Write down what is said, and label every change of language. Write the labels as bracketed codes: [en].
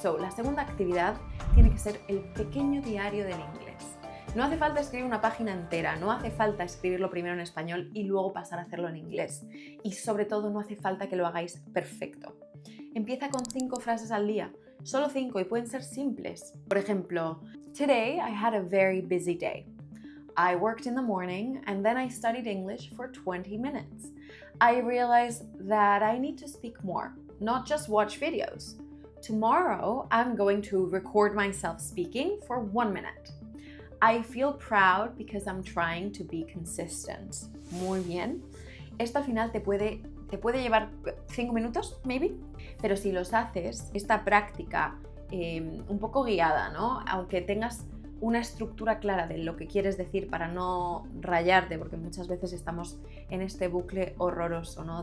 [es] La segunda actividad tiene que ser el pequeño diario del inglés. No hace falta escribir una página entera, no hace falta escribirlo primero en español y luego pasar a hacerlo en inglés. Y sobre todo no hace falta que lo hagáis perfecto. Empieza con 5 frases al día, solo 5, y pueden ser simples. Por ejemplo, [en] today I had a very busy day. I worked in the morning and then I studied English for 20 minutes. I realized that I need to speak more, not just watch videos. Tomorrow I'm going to record myself speaking for 1 minute. I feel proud because I'm trying to be consistent. [es] Muy bien. Esto al final te puede llevar 5 minutos, maybe. Pero si los haces, esta práctica un poco guiada, ¿no? Aunque tengas una estructura clara de lo que quieres decir para no rayarte, porque muchas veces estamos en este bucle horroroso, ¿no?